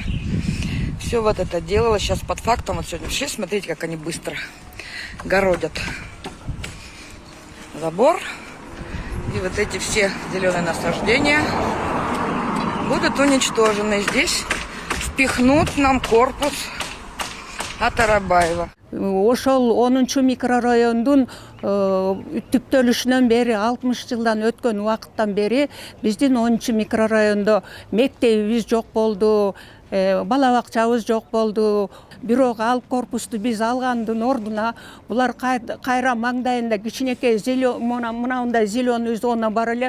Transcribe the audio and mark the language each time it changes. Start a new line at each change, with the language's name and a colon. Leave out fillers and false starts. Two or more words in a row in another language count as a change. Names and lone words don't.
Russian: Все вот это делалось сейчас под фактом. Вот сегодня пришли, смотрите, как они быстро городят забор. И вот эти все зеленые насаждения будут уничтожены. Здесь впихнут нам корпус от Арабаева.
Kyrgyz: Ошол 10 микрорайондун түптөлүшүнөн бери 60 жылдан өткөн убакыттан бери биздин 10 микрорайондо мектебибиз жок болду, бала бакчабыз жок болду. Бирок ал корпусту биз алгандын ордуна булар кайра маңдайында кичинекей мынандай
Russian: зеленый зона
Kyrgyz: бар эле.